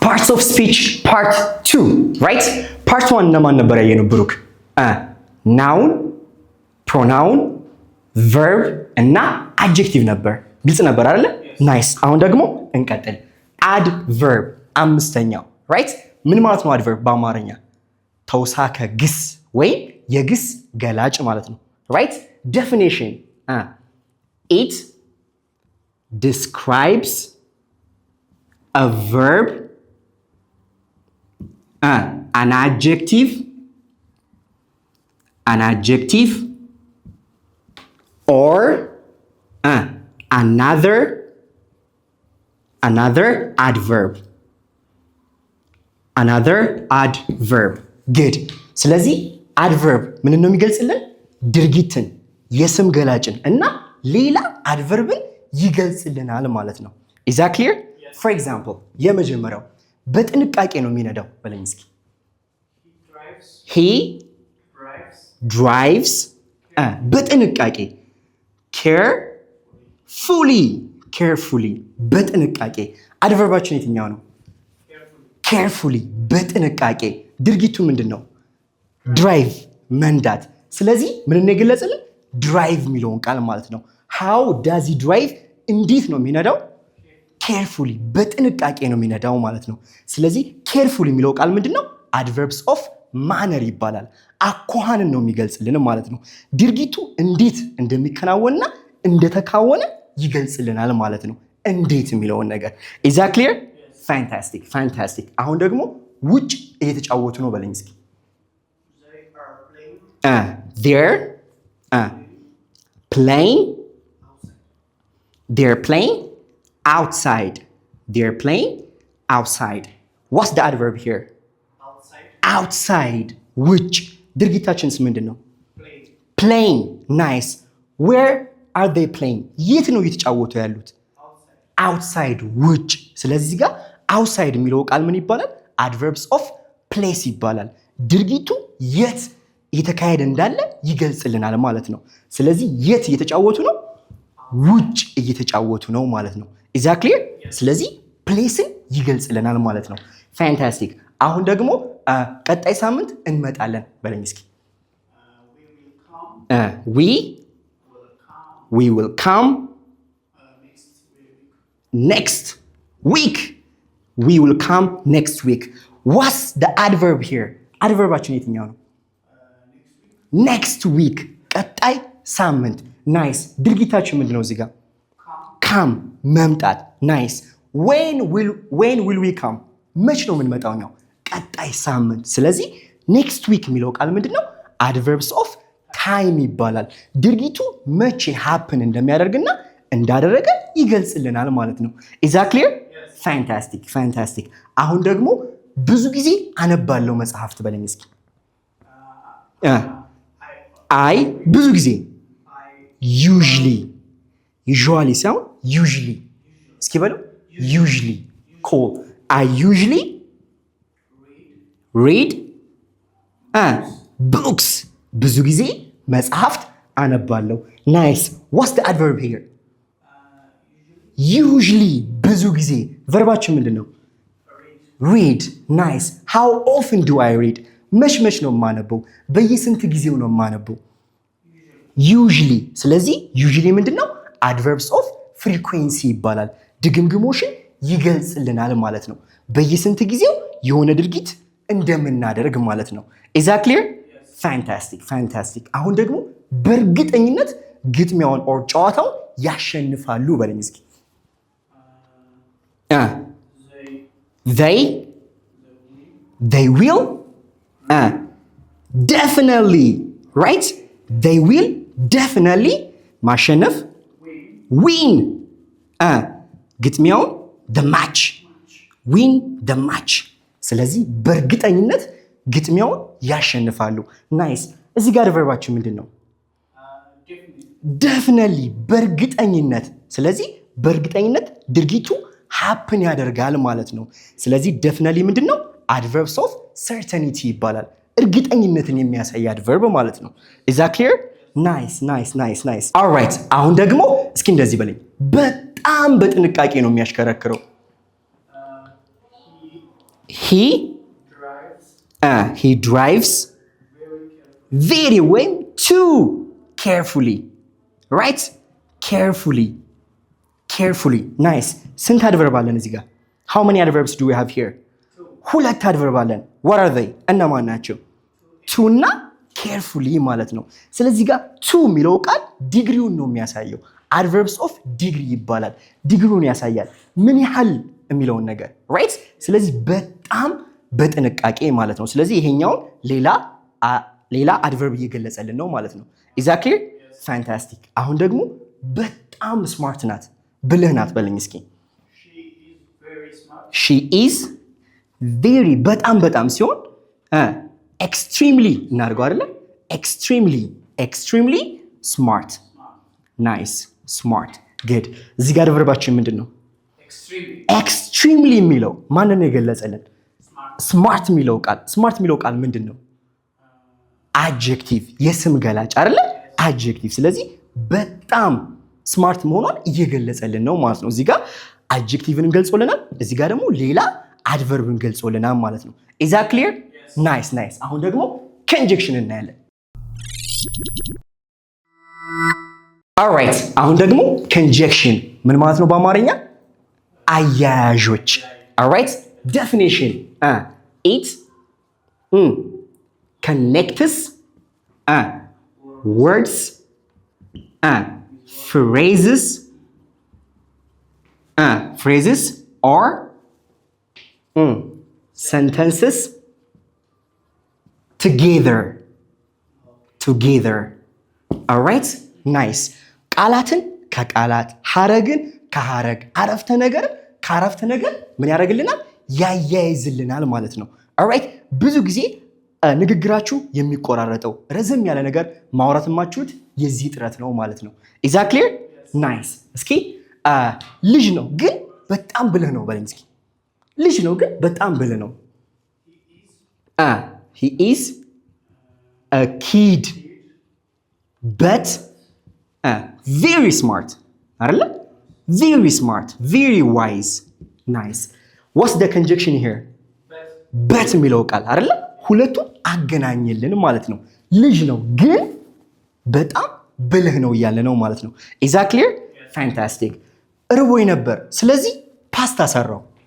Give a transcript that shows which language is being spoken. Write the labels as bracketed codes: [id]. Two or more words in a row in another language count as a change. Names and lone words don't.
[en] parts of speech part 2 right part 1 [am] ለማን ነበር ያየነው ብሩክ [en] noun pronoun verb [am] እና adjective ነበር ግልጽ ነበር አይደል nice አሁን ደግሞ እንቀጥል adverb አምስተኛው right ምን ማለት ነው adverb በአማርኛ ተውሳከ ግስ ወይ የግስ ገላጭ ማለት ነው [en] right definition it describes a verb an adjective or another adverb good [am] ስለዚህ adverb ምን ነው የሚገልጽልን ድርጊትን የስም ገላጭን እና ሌላ adverbን ይገልጽልናል ማለት ነው [en] is that clear yes. for example [am] የመጀመሪያው በጥንቃቄ ነው የሚነዳው በለኝ እስኪ [en] he drives [am] በጥንቃቄ carefully በጥንቃቄ adverbአችን የትኛው ነው carefully በጥንቃቄ ድርጊቱ ምንድነው drive መንዳት ስለዚህ ምን ነው የገለጸልን drive የሚለውን ቃል ማለት ነው [en] how does he drive [am] እንዴት ነው የሚነዳው carefully በጥንቃቄ ነው የሚነዳው ማለት ነው ስለዚህ carefully የሚለው ቃል ምንድነው [en] adverbs of manner [am] ይባላል አኳኋንን ነው የሚገልጽልን ማለት ነው ድርጊቱ እንዴት እንደሚከናወንና እንደተካወነ ይገልጽልናል ማለት ነው እንዴት የሚለውን ነገር [en] is that clear yes. fantastic [am] አሁን ደግሞ ውጭ እየተጫወቱ ነው በለኝ እስኪ [en] they're playing outside what's the adverb here outside which [am] ድርጊታችንስ ምንድነው [en] playing nice where are they playing [am] የት ነው እየተጫወቱ ያሉት [en] outside which [am] ስለዚህ ጋር outside የሚለው ቃል ምን ይባላል [en] adverbs of place [am] ይባላል ድርጊቱ የት እየተካሄደ እንዳለ ይገልጽልናል ማለት ነው ስለዚህ የት እየተጫወቱ ነው ውጭ እየተጫወቱ ነው ማለት ነው [en] is that clear yes. [am] ስለዚህ ፕሌስን ይገልጽልናል ማለት ነው fantastic አሁን ደግሞ ቀጣይ ሳምንት እንመጣለን በለኝ እስኪ [en] we will come next week what's the adverb here [am] adverbአችን የትኛው ነው [en] next week [am] ቀጣይ ሳምንት nice ድርጊታችን ምንድነው እዚህ ጋር come መምጣት [en] nice when will we come [am] መች ነው የምንመጣው ነው ቀጣይ ሳምንት ስለዚህ [en] next week [am] የሚለው ቃል ምንድነው [en] adverbs of time [am] ይባላል ድርጊቱ መቼ happen እንደሚያደርግና እንዳደረገ ይገልጽልናል ማለት ነው [en] is that clear yes. [am] fantastic አሁን ደግሞ ብዙ ጊዜ አነባለሁ መጽሐፍት በለኝ እስኪ አይ ብዙ ጊዜ usually ሳይሆን usually እስኪ በለው [en] usually call I usually read books [am] ብዙ ጊዜ መጽሐፍት አነባለሁ [en] nice what's the adverb here usually ብዙ [am] ጊዜ verbaችን ምንድነው read nice [en] how often do I read [am] መች ነው የማነበው በየስንት ጊዜው ነው የማነበው usually ስለዚህ usually ምንድነው [en] adverbs of frequency [am] ይባላል ድግምግሞሽን ይገልጽልናል ማለት ነው በየስንት ጊዜው የሆነ ድርጊት እንደምናደርግ ማለት ነው [en] is that clear yes. [am] fantastic አሁን ደግሞ በእርግጠኝነት ግጥሚያውን or ጨዋታው ያሸንፋሉ በለኝ እስኪ [en] they will definitely right they will definitely ማሸነፍ win ግጥሚያውን the match win the match [am] ስለዚህ በእርግጠኝነት ግጥሚያውን ያሸንፋሉ [en] nice [am] እዚህ ጋር verbaችን ምንድነው definitely በእርግጠኝነት ስለዚህ በእርግጠኝነት ድርጊቱ happen ያደርጋል ማለት ነው ስለዚህ definitely ምንድነው [en] adverbs of certainty [am] ይባላል እርግጠኝነትን የሚያሳይ adverb ማለት ነው [en] is that clear nice all right [am] አሁን ደግሞ እስኪ እንደዚህ በለኝ በጣም በጥንቃቄ ነው የሚያሽከረክረው he [en] drives very ወይም too carefully right carefully nice [am] ስንት አድቨርብ አለን እዚህ ጋር [en] how many adverbs do we have [am] here ሁለት አድቨርብ አለን [en] what are they [am] እነማን ናቸው to እና carefully ማለት ነው ስለዚህ ጋር to የሚለው ቃል ዲግሪውን ነው የሚያሳየው [en] adverbs of degree [am] ይባላል ዲግሪውን ያሳያል ምን ያህል የሚለውን ነገር right ስለዚህ በጣም በጥንቃቄ ማለት ነው ስለዚህ ይሄኛውን ሌላ adverb እየገለጸልን ነው ማለት ነው [en] is that clear fantastic [am] አሁን ደግሞ በጣም ስማርት ናት ብልህ ናት በለኝ እስኪ [en] she is very [am] በጣም ሲሆን [en] extremely [am] እናድርገው አይደለ [en] extremely smart nice smart good [am] እዚህ ጋር verbaችን ምንድን ነው extremely የሚለው ማንን ነው የገለጸልን smart የሚለው ቃል ምንድን ነው adjective የስም ገላጭ አይደለ adjective ስለዚህ በጣም ስማርት መሆኗን እየገለጸልን ነው ማለት ነው እዚህ ጋር adjectiveን ገልጾልናል እዚህ ጋር ደግሞ ሌላ adverbን ገልጾልናል ማለት ነው [en] is that clear nice [am] አሁን ደግሞ conjunction እናያለን alright አሁን ደግሞ conjunction ምን ማለት ነው በአማርኛ አያያዦች [en] alright definition it connects words phrases or sentences together alright nice [am] ቃላትን ከቃላት ሐረግን ከሐረግ አረፍተ ነገር ከአረፍተ ነገር ምን ያደርግልናል ያያይዝልናል ማለት ነው alright ብዙ ጊዜ ንግግራችሁ የሚቆራረጠው ረዘም ያለ ነገር ማውራት የማችሁት የዚህ ጥረት ነው ማለት ነው [en] is that clear nice [am] እስኪ ልጅ ነው ግን በጣም ብልህ ነው በለኝ እስኪ ልጅ ነው ግን በጣም ብልህ ነው [en] he is a kid but very smart [am] አይደለ [en] very smart very wise nice what's the conjunction here but [am] የሚለው ቃል አይደለ ሁለቱም አገናኘልን ማለት ነው ልጅ ነው ግን በጣም ብልህ ነው እያለ ነው ማለት ነው [en] is that clear fantastic [am] እርቦኝ ነበር ስለዚህ ፓስታ ሰራው